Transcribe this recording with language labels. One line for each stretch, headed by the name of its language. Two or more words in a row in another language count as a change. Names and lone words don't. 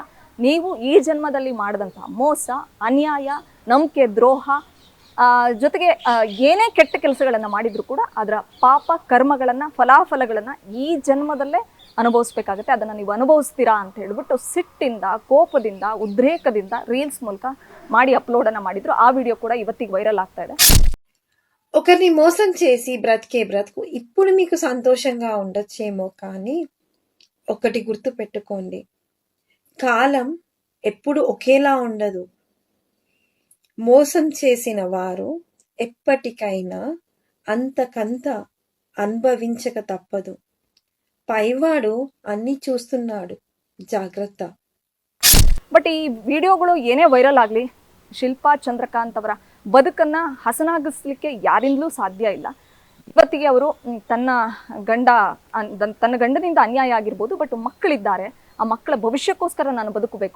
Kannada: ನೀವು ಈ ಜನ್ಮದಲ್ಲಿ ಮಾಡಿದಂಥ ಮೋಸ, ಅನ್ಯಾಯ, ನಂಬಿಕೆ ದ್ರೋಹ, ಜೊತೆಗೆ ಏನೇ ಕೆಟ್ಟ ಕೆಲಸಗಳನ್ನು ಮಾಡಿದ್ರು ಕೂಡ ಅದರ ಪಾಪ ಕರ್ಮಗಳನ್ನು, ಫಲಾಫಲಗಳನ್ನು ಈ ಜನ್ಮದಲ್ಲೇ ಅನುಭವಿಸ್ಬೇಕಾಗತ್ತೆ. ಅದನ್ನು ನೀವು ಅನುಭವಿಸ್ತೀರಾ ಅಂತ ಹೇಳ್ಬಿಟ್ಟು ಸಿಟ್ಟಿಂದ, ಕೋಪದಿಂದ, ಉದ್ರೇಕದಿಂದ ರೀಲ್ಸ್ ಮೂಲಕ ಮಾಡಿ ಅಪ್ಲೋಡನ್ನು ಮಾಡಿದ್ರು. ಆ ವಿಡಿಯೋ ಕೂಡ ಇವತ್ತಿಗೆ వైరల్ ಆಗ್ತಾ ಇದೆ.
Telugu: ఒకరిని మోసం చేసి బ్రతికే బ్రతుకు ఇప్పుడు మీకు సంతోషంగా ఉండొచ్చేమో, కానీ ఒకటి గుర్తు పెట్టుకోండి, కాలం ఎప్పుడు ఒకేలా ఉండదు. మోసం చేసిన వారు ఎప్పటికైనా అంతకంత అనుభవించక తప్పదు. పైవాడు అన్ని చూస్తున్నాడు, ಜಾಗ್ರತ.
Kannada: ಬಟ್ ಈ ವಿಡಿಯೋಗಳು ಏನೇ ವೈರಲ್ ಆಗಲಿ, ಶಿಲ್ಪಾ ಚಂದ್ರಕಾಂತ್ ಅವರ ಬದುಕನ್ನು ಹಸನಾಗಿಸ್ಲಿಕ್ಕೆ ಯಾರಿಂದಲೂ ಸಾಧ್ಯ ಇಲ್ಲ. ಇವತ್ತಿಗೆ ಅವರು ತನ್ನ ಗಂಡನಿಂದ ಅನ್ಯಾಯ ಆಗಿರ್ಬೋದು, ಬಟ್ ಮಕ್ಕಳಿದ್ದಾರೆ, ಆ ಮಕ್ಕಳ ಭವಿಷ್ಯಕ್ಕೋಸ್ಕರ ನಾನು ಬದುಕಬೇಕು.